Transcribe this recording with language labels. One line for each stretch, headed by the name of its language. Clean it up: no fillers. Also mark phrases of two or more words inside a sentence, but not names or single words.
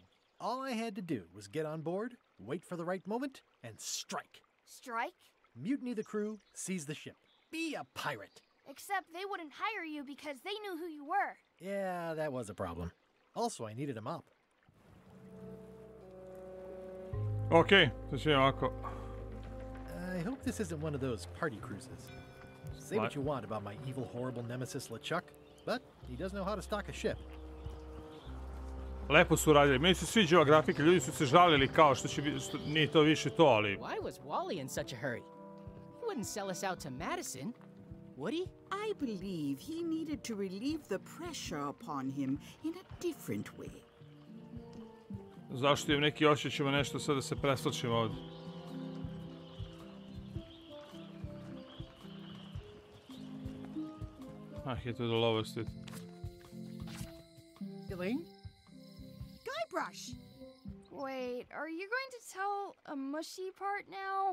English: All I had to do was get on board, wait for the right moment, and strike. Strike? Mutiny the crew, seize the ship. Be a pirate. Except they wouldn't hire you because they knew who you were. Yeah, that was a problem. Also, I needed a mop.
Serbian: Okay, to će ovako.
English: I hope this isn't one of those party cruises. Say what you want about my evil, horrible nemesis Lechuck, but he does know how to stock a ship.
Serbian: Lepo su radili. Meni se sviđa ova grafika. Ljudi su se žalili kao što će biti, što nije to više to, ali...
English: Why was Wally in such a hurry? He wouldn't sell us out to Madison, would he? I believe he needed to relieve the pressure upon him in a different way.
Serbian: Zašto im neki osjećamo nešto sad da se preslačimo ovdje?
English: Here to the lowest. Elaine? Guybrush! Wait, are you going to tell a mushy part now?